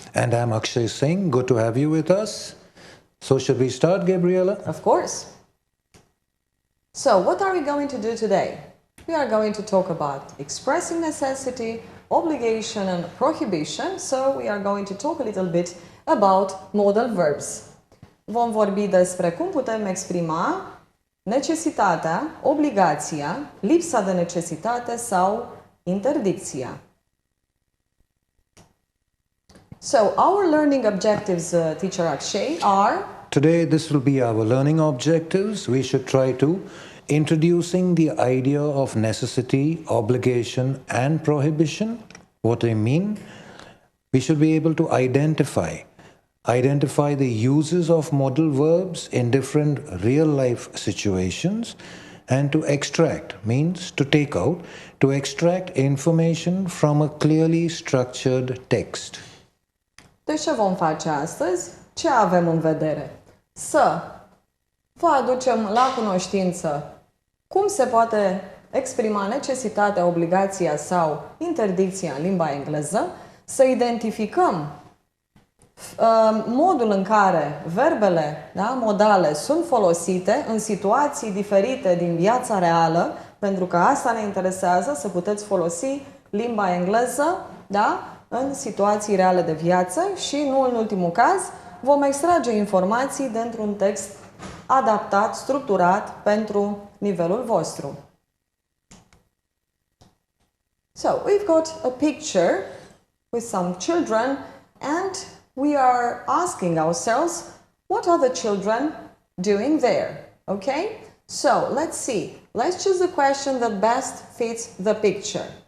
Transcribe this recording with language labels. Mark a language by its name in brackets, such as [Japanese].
[English] And I'm Akshay Singh. Good to have you with us. So should we start, Gabriela? Of course. So what are we going to do today? We are going to talk about expressing necessity, obligation and prohibition. So we are going to talk a little bit about modal verbs. [Romanian] Vom vorbi despre cum putem exprima necesitatea, obligația, lipsa de necesitate sau interdicția. [English] So our learning objectives, teacher Akshay, are... Today this will be our learning objectives. We should try to introducing the idea of necessity, obligation and prohibition. What I mean, we should be able to identify the uses of modal verbs in different real life situations, and to extract means to take out, to extract information from a clearly structured text. [Romanian] Deci ce vom face astăzi? Ce avem în vedere? Să vă aducem la cunoștință cum se poate exprima necesitatea, obligația sau interdicția în limba engleză, să identificăm modul în care verbele, modale sunt folosite în situații diferite din viața reală, pentru că asta ne interesează, să puteți folosi limba engleză, în situații reale de viață și, nu în ultimul caz, vom extrage informații dintr-un text adaptat, structurat pentru nivelul vostru. [English] So, we've got a picture with some children and we are asking ourselves, what are the children doing there? Okay? So, let's see. Let's choose the question that best fits the picture.